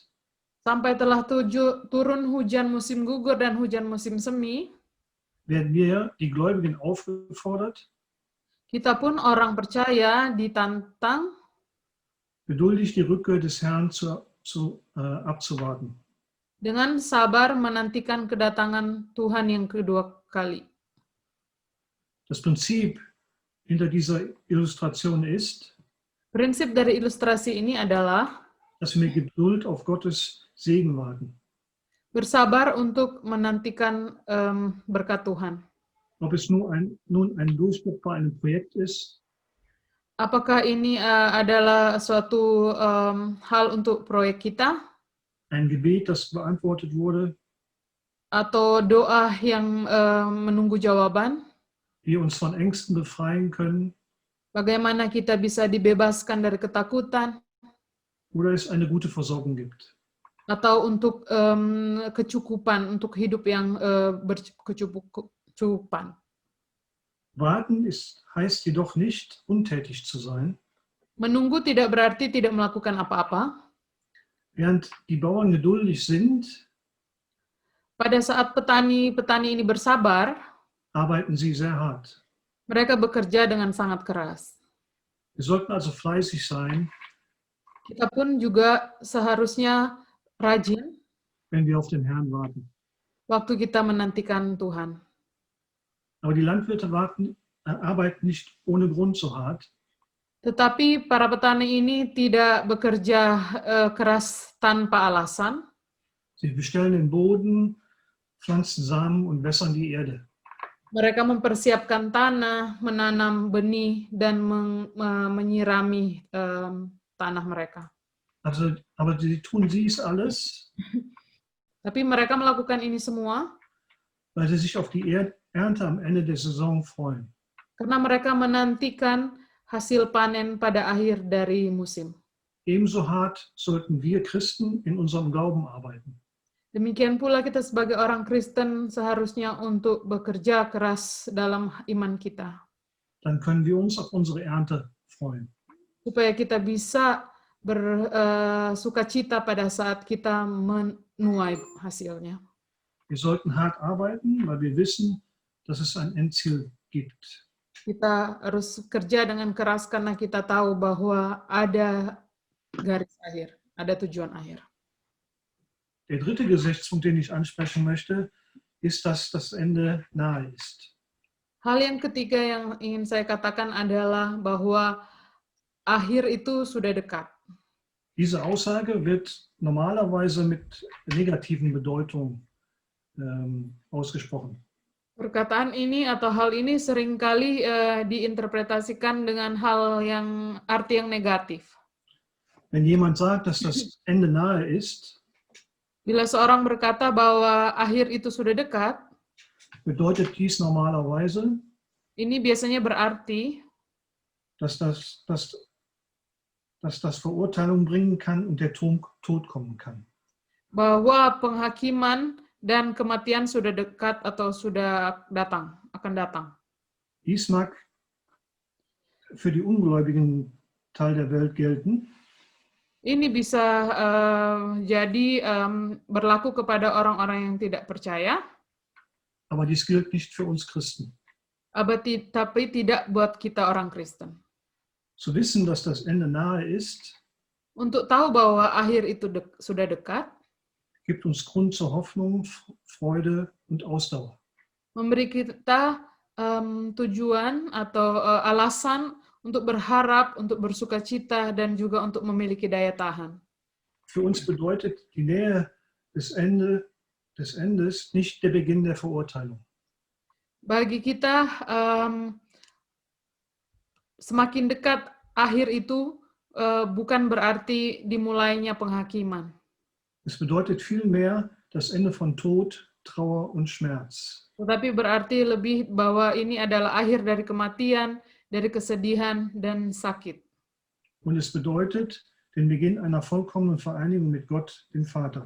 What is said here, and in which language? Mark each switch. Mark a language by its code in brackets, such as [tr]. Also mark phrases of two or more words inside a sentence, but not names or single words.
[id] sampai telah turun hujan musim gugur dan hujan musim semi, [de] werden wir, die Gläubigen, aufgefordert, [id] kita pun orang percaya ditantang [de] geduldig die Rückkehr des Herrn abzuwarten. [id] dengan sabar menantikan kedatangan Tuhan yang kedua kali. [de] Das Prinzip hinter dieser Illustration ist, [id] Prinsip dari ilustrasi ini adalah [de] dass wir mit Geduld auf Gottes Segen warten. [id] bersabar untuk menantikan berkat Tuhan. [de] Ob es nun ein Durchbruch bei einem Projekt ist, [id] Apakah ini adalah suatu hal untuk proyek kita, [de] ein Gebet, das beantwortet wurde, [id] atau doa yang menunggu jawaban, [de] wir uns von Ängsten befreien können, [id] bagaimana kita bisa dibebaskan dari ketakutan, [de] oder es eine gute Versorgung gibt. [id] atau untuk kecukupan, untuk hidup yang berkecukupan. [de] Warten heißt jedoch nicht, untätig zu sein. [id] Menunggu tidak berarti tidak melakukan apa-apa. [de] Während die Bauern geduldig sind, [id] Pada saat petani-petani ini bersabar, [de] arbeiten sie sehr hart. [id] mereka bekerja dengan sangat keras. [de] Wir sollten also fleißig sein, [id] Kita pun juga seharusnya rajin [de] wenn wir auf den Herrn warten. [id] waktu kita menantikan Tuhan. [de] Aber die Landwirte arbeiten nicht ohne Grund so hart. [id] Tetapi para petani ini tidak bekerja keras tanpa alasan. [de] Sie bestellen den Boden, pflanzen Samen und wässern die Erde. [id] Mereka mempersiapkan tanah, menanam benih, dan menyirami tanah mereka. [de] Aber sie tun dies alles, [id] Tapi mereka melakukan ini semua [de] weil sie sich auf die Ernte am Ende der Saison freuen. [id] karena mereka menantikan hasil panen pada akhir dari musim. [de] Ebenso hart sollten wir Christen in unserem Glauben arbeiten. [id] Demikian pula kita sebagai orang Kristen seharusnya untuk bekerja keras dalam iman kita. [de] Dann können wir uns auf unsere Ernte freuen. [id] Supaya kita bisa bersukacita pada saat kita menuai hasilnya. [de] Wir sollten hart arbeiten, weil wir wissen, dass es ein Endziel gibt. [id] Kita harus kerja dengan keras karena kita tahu bahwa ada garis akhir, ada tujuan akhir. [de] Der dritte Gesichtspunkt, den ich ansprechen möchte, ist, dass das Ende nahe ist. [id] Hal yang ketiga yang ingin saya katakan adalah bahwa akhir itu sudah dekat. [de] Diese Aussage wird normalerweise mit negativen Bedeutung ausgesprochen. [id] Perkataan ini atau hal ini seringkali diinterpretasikan dengan arti yang negatif. [de] Wenn jemand sagt, dass das Ende nahe ist, [id] bila seorang berkata bahwa akhir itu sudah dekat, [de] bedeutet dies normalerweise, [id] ini biasanya berarti [de] dass das Verurteilung bringen kann und der Tod kommen kann. [id] Bahwa penghakiman dan kematian sudah dekat atau sudah akan datang. [de] Dies mag für die ungläubigen Teil der Welt gelten. [id] Ini bisa jadi berlaku kepada orang-orang yang tidak percaya. [de] Aber dies gilt nicht für uns Christen. [id] Tapi tidak buat kita orang Kristen. [de] Zu wissen, dass das Ende nahe ist, [id] untuk tahu bahwa akhir itu sudah dekat, [de] gibt uns Grund zur Hoffnung, Freude und Ausdauer. [id] Memberi kita tujuan atau alasan untuk berharap, untuk bersukacita, dan juga untuk memiliki daya tahan. [de] Für uns bedeutet die Nähe des Endes nicht der Beginn der Verurteilung. [id] Bagi kita, semakin dekat akhir itu bukan berarti dimulainya penghakiman. [de] Es bedeutet vielmehr das Ende von Tod, Trauer und Schmerz. [id] Tetapi berarti lebih bahwa ini adalah akhir dari kematian, dari kesedihan, dan sakit. [de] Und es bedeutet den Beginn einer vollkommenen Vereinigung mit Gott, dem Vater.